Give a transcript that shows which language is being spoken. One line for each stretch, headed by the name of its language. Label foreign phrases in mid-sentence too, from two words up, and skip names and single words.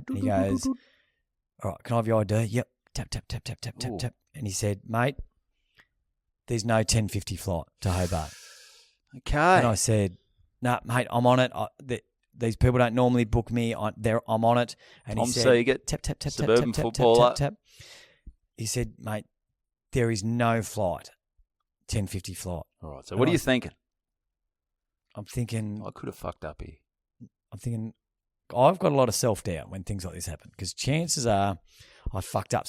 English: And he goes, all right, can I have your ID? Yep. Tap, tap, tap, tap, tap, tap, tap. And he said, mate, there's no 10:50 flight to Hobart. Okay. And I said, no, mate, I'm on it. These people don't normally book me. I'm on it. And Tom he said, Siegert, tap, tap, tap, suburban tap, footballer. tap, tap, tap. He said, mate, there is no flight, 10:50 flight. All right. So what are you thinking? I'm thinking, I could have fucked up here. I'm thinking, I've got a lot of self-doubt when things like this happen, because chances are I fucked up.